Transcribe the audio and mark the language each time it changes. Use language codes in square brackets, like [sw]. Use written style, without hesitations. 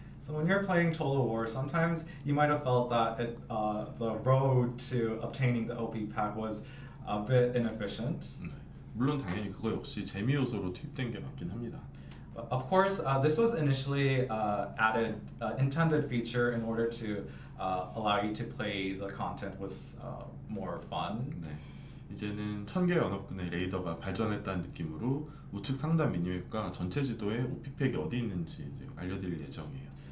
[en] So when you're playing Total War, sometimes you might have felt that the road to obtaining the OP pack was a bit inefficient. [ko] 물론 당연히 그거 역시 재미 요소로 투입된 게 맞긴 합니다. [en] Of course, this was initially added, intended feature in order to allow you to play the content with more fun. 네. [ko] 이제는 1000개 연합군의 레이더가 발전했다는 느낌으로 우측 상단 미니맵과 전체 지도에 OP팩이 어디 있는지 이제 알려드릴 예정이에요.